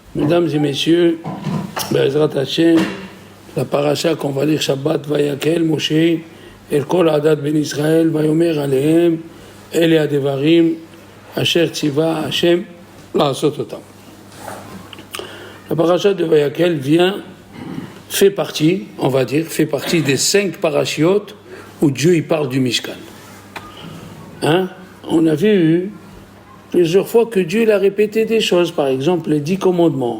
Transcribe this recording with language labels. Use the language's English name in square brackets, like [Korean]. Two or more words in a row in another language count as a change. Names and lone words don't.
[French] Mesdames et messieurs, [Hebrew] בעזרת השם, [French] la paracha qu'on va lire Shabbat [Hebrew] ויקהל משה אל כל עדת בני ישראל ויאמר אלהם אלה הדברים אשר צוה השם לעשות אותם. [French] La paracha de Vayakel fait partie des 5 parachiotes où Dieu y parle du Mishkan. On a vu plusieurs fois que Dieu a répété des choses, par exemple les 10 commandements.